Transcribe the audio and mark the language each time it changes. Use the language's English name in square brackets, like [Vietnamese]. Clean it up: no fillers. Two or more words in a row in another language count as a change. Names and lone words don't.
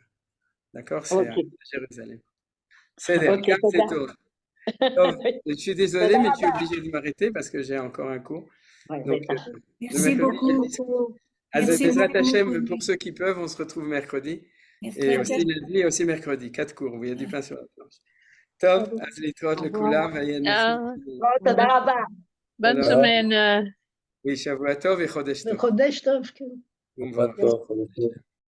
[French] D'accord? C'est à Jérusalem. C'est tout. Je suis désolé, mais tu es obligé de m'arrêter parce que j'ai encore un cours. Donc, merci beaucoup. [Hebrew] בעזרת השם, [French] pour ceux qui peuvent, on se retrouve mercredi. Et aussi lundi et aussi mercredi. 4 cours où il y a du pain sur la planche. Top, [Hebrew] אז להתראות לכולם. [French] bonne semaine. Oui, [Hebrew] שבוע טוב וחודש טוב. חודש טוב, כן. [French] Pas de tort,